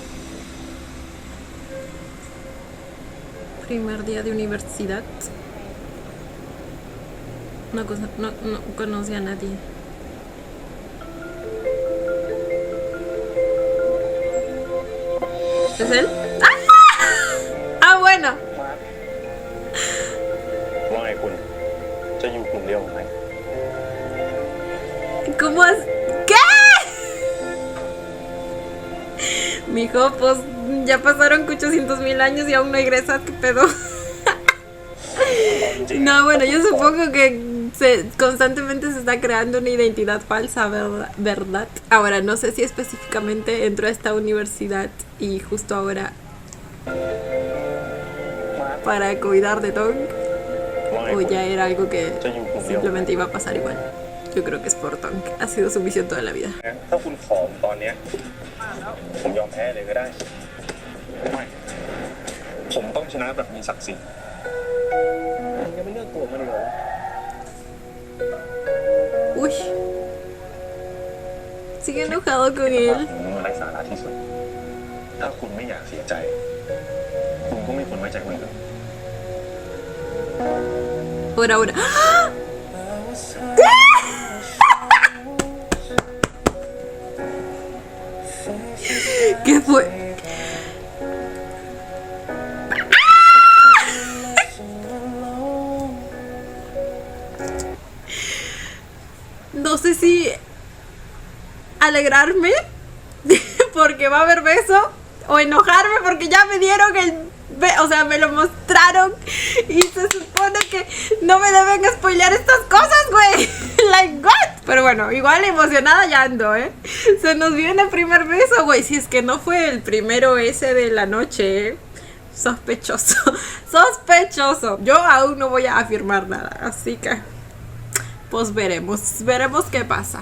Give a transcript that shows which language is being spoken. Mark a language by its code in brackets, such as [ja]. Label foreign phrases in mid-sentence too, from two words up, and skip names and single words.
[es] Primer día de universidad. No conoce a nadie. ¿Es él? ¡Ah! ¡Ah, bueno! [th] ว่าไงคุณ จะอยู่กลุ่มเดียวกับไหม [es] ¿Cómo es? ¿Qué? Mijo, pues ya pasaron 800,000 años y aún no egresas, ¿qué pedo? No, bueno, yo supongo que constantemente se está creando una identidad falsa, ¿verdad? Ahora, no sé si específicamente entró a esta universidad y justo ahora para cuidar de Tong, [th] ว่าไง [es] o [th] คุณ [es] ya era algo que [th] จะอยู่กลุ่มเดียว [es] simplemente iba a pasar igual. Yo creo que es por Tong. Ha sido su misión toda la vida. [th] ถ้าคุณผอมตอนเนี้ยผมยอมแพ้เลยก็ได้ ไม่ ผมต้องชนะแบบมีศักดิ์ศรี มึงยังไม่เลือกตัวมันเลยเหรอ [es] Uy. Sigue enojado con [th] ภาพ [es] él. [th] ของมึงไร้สาระที่สุด ถ้าคุณไม่อยากเสียใจ คุณก็ไม่ควรไว้ใจคนอื่น [es] Ahora. ¿Qué fue? No sé si alegrarme porque va a haber beso o enojarme porque ya me dieron o sea, me lo mostraron y se supone que no me deben spoilear estas cosas, güey. [en] Like, what? [es] Pero bueno, igual emocionada ya ando, Se nos viene el primer beso, güey. Si es que no fue el primero ese de la noche, Sospechoso. Sospechoso. Yo aún no voy a afirmar nada, así que pues veremos qué pasa.